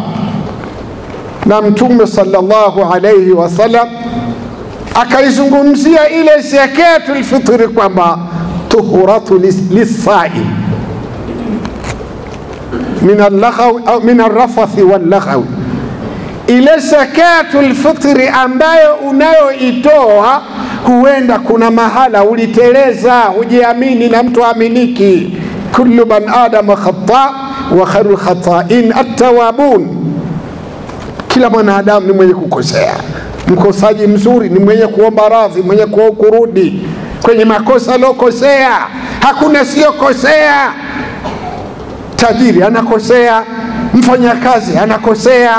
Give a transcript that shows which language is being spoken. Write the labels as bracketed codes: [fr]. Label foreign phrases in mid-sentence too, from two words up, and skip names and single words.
[sw] Na Mtume [ar] صلى الله عليه وسلم [sw] akaizungumzia ile [ar] زكاة الفطر kwamba طهرة للصائم من اللغو أو من الرفث واللغو. [sw] Ile [ar] زكاة الفطر [sw] ambayo unayoitoa, huenda kuna mahala uliteleza, hujiamini na mtu aminiki. [ar] كل ابن آدم خطاء وخير الخطائين التوابون. [sw] Kila mwanadamu ni mwenye kukosea. Mkosaji mzuri ni mwenye kuomba radhi, mwenye kurudi kwenye makosa aliyokosea. Hakuna siyokosea. Tajiri anakosea, mfanyakazi anakosea.